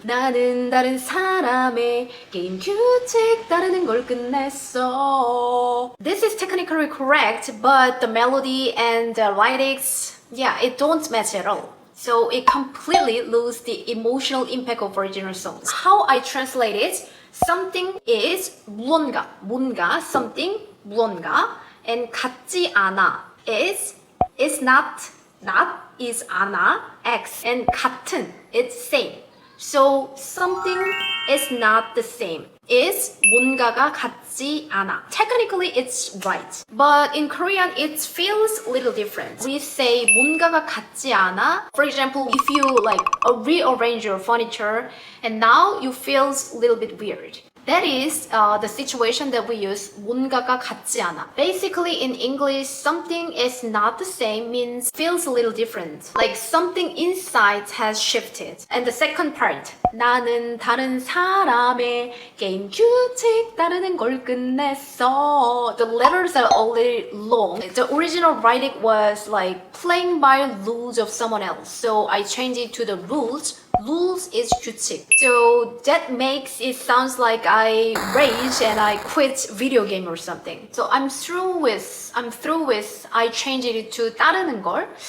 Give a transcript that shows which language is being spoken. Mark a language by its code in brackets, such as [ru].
[ko] 나는 다른 사람의 게임 규칙 따르는 걸 끝냈어. [en] This is technically correct, but the melody and the lyrics, yeah, it don't match at all. So it completely loses the emotional impact of original songs. How I translate it, something is [ko] 무언가, 뭔가, [en] something, [ko] 무언가, [en] and [ko] 같지 않아 [en] is not, is [ko] 않아, [en] X, and [ko] 같은, [en] it's same. So something is not the same. Is [ko] 뭔가가 같지 않아. [en] Technically, it's right. But in Korean, it feels a little different. We say [ko] 뭔가가 같지 않아. [en] For example, if you like rearrange your furniture and now you feel a little bit weird. That is the situation that we use [ko] 뭔가가 같지 않아. [en] Basically in English, something is not the same means feels a little different. Like something inside has shifted. And the second part, [ko] 나는 다른 사람의 게임 규칙 따르는 걸 끝냈어. [en] The letters are already long. The original writing was like playing by rules of someone else. So I changed it to the rules. Rules is 규칙. So that makes it sounds like I rage and I quit video game or something. So I'm through with I changed it to [ko] 따르는 걸.